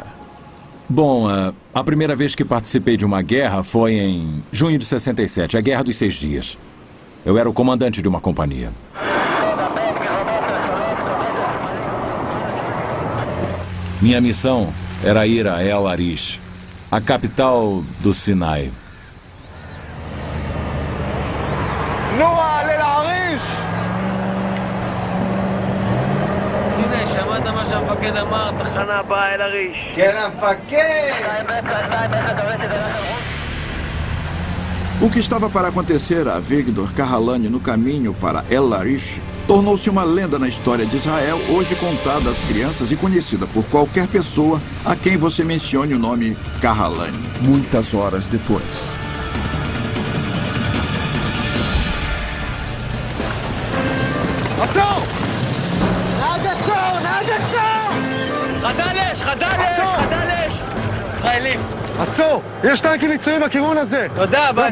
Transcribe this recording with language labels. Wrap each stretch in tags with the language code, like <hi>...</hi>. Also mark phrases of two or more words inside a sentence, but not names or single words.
<pt>Bom, a primeira vez que participei de uma guerra foi em junho de 67, a Guerra dos 6 Dias. Eu era o comandante de uma companhia. Minha missão era ir a El Arish, a capital do Sinai.</pt> <he>נועה, לאל-עריש! סיני, שמעת מה שהמפקד אמר? תחנה הבאה אל-עריש. כן, המפקד!</he> <pt>O que estava para acontecer a Avigdor Kahalani no caminho para El Arish tornou-se uma lenda na história de Israel, hoje contada às crianças e conhecida por qualquer pessoa a quem você mencione o nome Kahalani. Muitas horas depois.</pt> <he>עצור! נהג עצור! נהג עצור! חדלש! חדלש! חדלש! ישראלים. עצור! יש טנקים מצרים בכיוון הזה! תודה, ביי.</he>